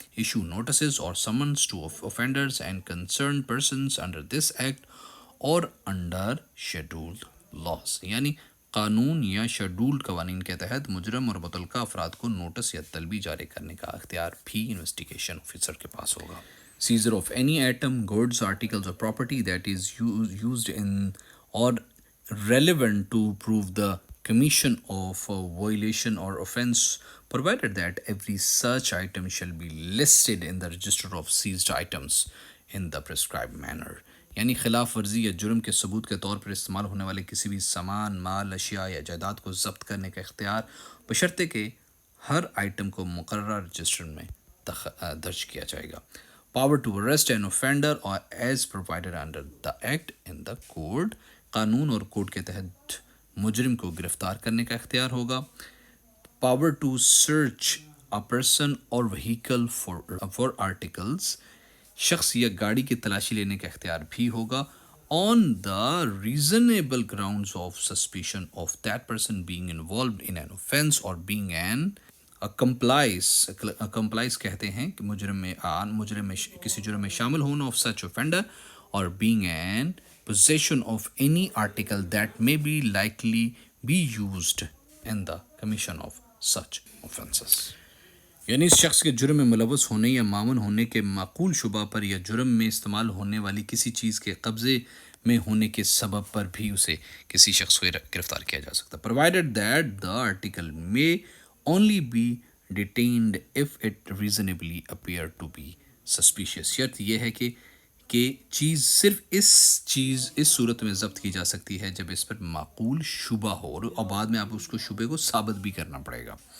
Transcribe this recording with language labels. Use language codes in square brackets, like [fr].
[en] issue notices اور summons to offenders and concerned persons under this act اور under scheduled laws, [ur] یعنی قانون یا شیڈولڈ قوانین کے تحت مجرم اور متعلقہ افراد کو نوٹس یا طلبی جاری کرنے کا اختیار بھی انویسٹیگیشن آفیسر کے پاس ہوگا. [en] Seizure of any item, goods, articles اور property that is used in or relevant to prove the commission of a violation or offense, provided that every such item shall be listed in the register of seized items in the prescribed manner. [ur] یعنی خلاف ورزی یا جرم کے ثبوت کے طور پر استعمال ہونے والے کسی بھی سامان، مال، اشیاء یا جائیداد کو ضبط کرنے کا اختیار بشرطے کہ ہر آئٹم کو مقررہ رجسٹر میں درج کیا جائے گا. [en] power to arrest an offender or as provided under the act in the code، [ur] قانون اور کوڈ کے تحت مجرم کو گرفتار کرنے کا اختیار ہوگا. [en] power to search a person or vehicle for articles، [ur] شخص یا گاڑی کی تلاشی لینے کا اختیار بھی ہوگا. [en] on the reasonable grounds of suspicion of that person being involved in an offense or being an accomplice [ur] کہتے ہیں کہ مجرم میں کسی جرم میں شامل ہونا [en] of such offender or being an possession of any article that may be likely be used in the commission of such offenses. [ur] یعنی اس شخص کے جرم میں ملوث ہونے یا معاون ہونے کے معقول شبہ پر یا جرم میں استعمال ہونے والی کسی چیز کے قبضے میں ہونے کے سبب پر بھی اسے کسی شخص کو گرفتار کیا جا سکتا. [en] provided that the article may only be detained if it reasonably appear to be suspicious. [ur] شرط یہ ہے کہ چیز صرف اس صورت میں ضبط کی جا سکتی ہے جب اس پر معقول شبہ ہو، اور بعد میں آپ اس کو شبے کو ثابت بھی کرنا پڑے گا.